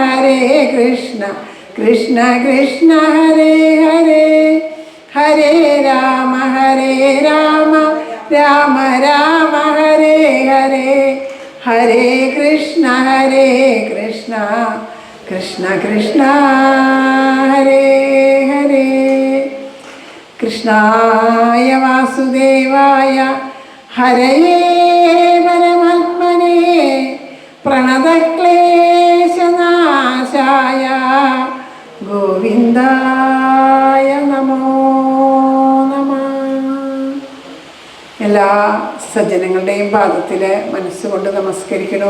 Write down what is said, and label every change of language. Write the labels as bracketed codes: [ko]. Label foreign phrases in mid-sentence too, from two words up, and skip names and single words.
[sa] കൃഷ്ണ കൃഷ്ണ ഹരേ ഹരേ, ഹരേ രാമ രാമ രാമ ഹരേ ഹരേ, ഹരേ കൃഷ്ണ കൃഷ്ണ കൃഷ്ണ ഹരേ ഹരേ. കൃഷ്ണായ വാസുദേവായ ഹരയേ പരമാത്മനേ പ്രണതക്ലേശനാശായ ഗോവിന്ദായ നമോ നമഃ. [ml] എല്ലാ സജ്ജനങ്ങളുടെയും പാദത്തിൽ മനസ്സുകൊണ്ട് നമസ്കരിക്കണം.